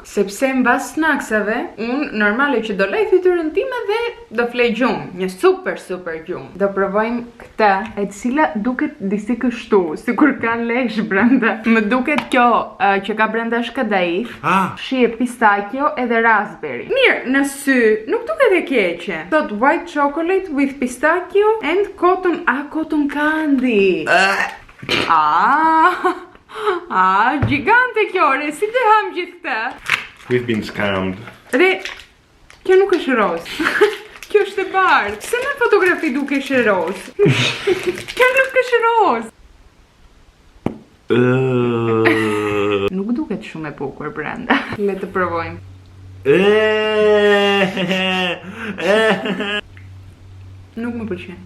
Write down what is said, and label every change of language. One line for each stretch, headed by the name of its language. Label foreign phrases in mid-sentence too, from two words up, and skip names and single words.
Albanian: Sepse mbas snacksave, unë normale që do lej fytyrën time dhe do flej gjumë, një super gjumë. Do provojmë këtë, e cila duket disi kështu, sikur ka lesh brenda. Më duket kjo që ka brenda është kadaif, shije pistachio edhe raspberry. Mirë, në sy nuk duket e keqe.
English: Thot white chocolate with pistachio and cotton candy.
Albanian: Gjigante kjo, re, si të ham gjithë këtë?
English: We've been scammed.
Albanian: Re, kjo nuk është roz. Kjo është e bardhë. Se në fotografi duke është roz? Kjo nuk është roz. Nuk duket shumë e bukur brenda. Le të provojmë. Nuk më pëlqen.